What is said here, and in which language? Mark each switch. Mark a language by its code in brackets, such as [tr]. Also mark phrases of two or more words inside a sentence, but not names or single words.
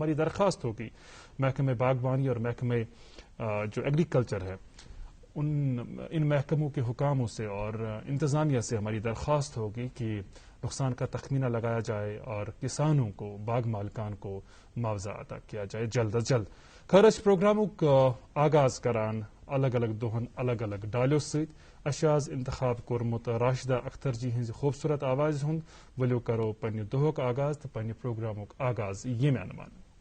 [ur] ہماری درخواست ہوگی محکمہ باغبانی اور محکمہ جو ایگریکلچر ہے ان محکموں کے حکاموں سے اور انتظامیہ سے ہماری درخواست ہوگی کہ نقصان کا تخمینہ لگایا جائے اور کسانوں کو، باغ مالکان کو معاوضہ عطا کیا جائے جلد از جلد. [ks] خرچ پروگراموں کا آغاز کران الگ الگ دہن الگ الگ ڈالو ست اشاز انتخاب کورمت راشدہ اختر جی ہز خوبصورت آواز ہند ولو کرو پنہ دہک آغاز تو پنہ پروگرامک آغاز یہ عنوان.